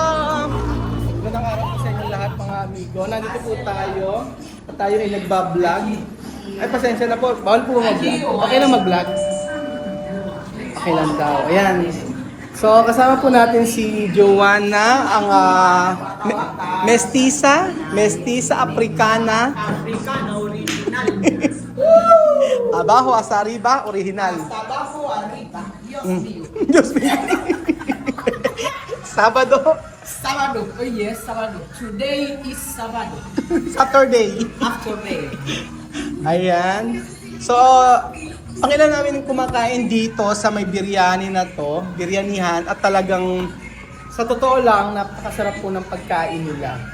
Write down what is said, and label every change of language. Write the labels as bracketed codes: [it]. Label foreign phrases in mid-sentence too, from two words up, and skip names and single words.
[tl] Magandang araw po sa inyo lahat mga amigo. Nandito po tayo. Tayo ay nagbablog. Ay, pasensya na po. Bawal po mag-vlog. Okay lang mag-vlog? Okay lang daw. Ayan. So, kasama po natin si Joanna, ang [es] mestiza africana. Africana original. Abajo hasta arriba, original. Tabaco arriba. Dios mío. Diyos mío. Sabado, [en] Sabado. Oh yes, Sabado. Today is Sabado. Saturday. After day. [tl] Ayan. So, ang ilan namin kumakain dito sa may biryani na to, biryanihan, at talagang sa totoo lang, napakasarap po ng pagkain nila.